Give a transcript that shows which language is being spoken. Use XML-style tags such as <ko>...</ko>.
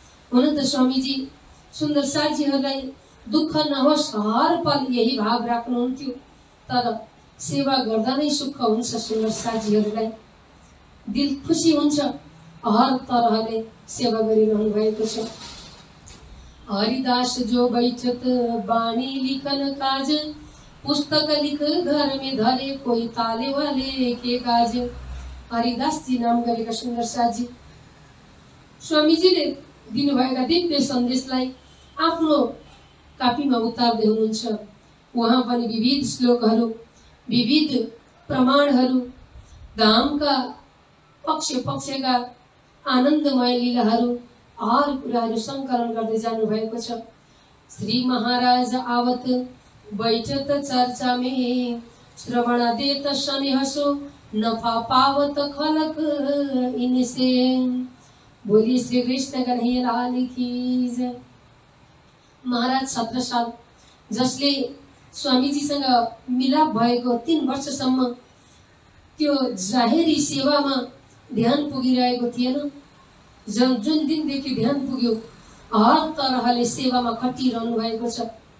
<ne>हुन त स्वामीजी सुन्दर साथजीहरूलाई दुःख नहोस् हर पल यही भाव राख्नुहुन्थ्यो, तर सेवा गर्दा नै सुख हुन्छ। सुन्दर साथजीहरूलाई दिल खुसी हुन्छ, हर तरहले सेवा गरिरहनु भएको छ।</ne> <hi>हरिदास जो बैठत बाणी लिखन काज, पुस्तक लिख घर में धरे कोई ताले वाले के काज।</hi> <ne>हरिदास जी नाम गरेका सुन्दर साथजी स्वामीजीले दिनुभएका दिव्य सन्देशलाई आफ्नो कापीमा उतार्दै हुनुहुन्छ। उहाँ पनि विविध श्लोकहरू, विविध प्रमाणहरू, धामका पक्ष पक्षका आनन्दमय लीलाहरू, हर कुराहरू संकलन गर्दै जानु भएको छ।</ne> <hi>श्री महाराज आवत बैठत चर्चा में, श्रवण देत स्नेहसो नफा पावत खलक इनसे। बोलिए श्री कृष्ण कन्हैया लाल की जय।</hi> <ne>महाराज छत्रसाल जसले स्वामीजीसँग मिलाप भएको 3 वर्षसम्म त्यो जाहेरी सेवामा ध्यान पुगिरहेको थिएन, जुन दिनदेखि ध्यान पुग्यो हर तरहले सेवामा खटिरहनु भएको छ।</ne>